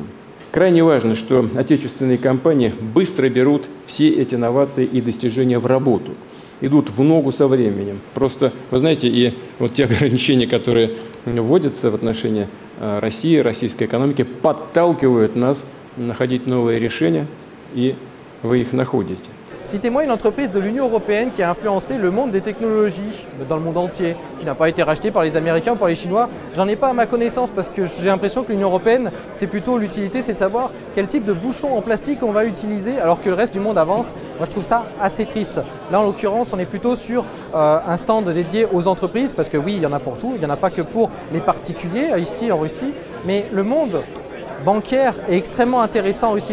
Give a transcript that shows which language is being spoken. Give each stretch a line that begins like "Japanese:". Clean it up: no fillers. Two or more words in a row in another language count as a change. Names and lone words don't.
Russian: Крайне важно, что отечественные компании быстро берут все эти инновации и достижения в работу, идут в ногу со временем. Просто, вы знаете, и вот те ограничения, которые вводятся в отношении России, российской экономики, подталкивают нас находить новые решения, и вы их находите.
French: Citez-moi une entreprise de l'Union européenne qui a influencé le monde des technologies dans le monde entier, qui n'a pas été rachetée par les Américains ou par les Chinois. J'en ai pas à ma connaissance parce que j'ai l'impression que l'Union européenne, c'est plutôt l'utilité, c'est de savoir quel type de bouchon en plastique on va utiliser alors que le reste du monde avance. Moi je trouve ça assez triste. Là en l'occurrence on est plutôt sur un stand dédié aux entreprises parce que oui il y en a pour tout, il n'y en a pas que pour les particuliers ici en Russie, mais le monde bancaire est extrêmement intéressant aussi.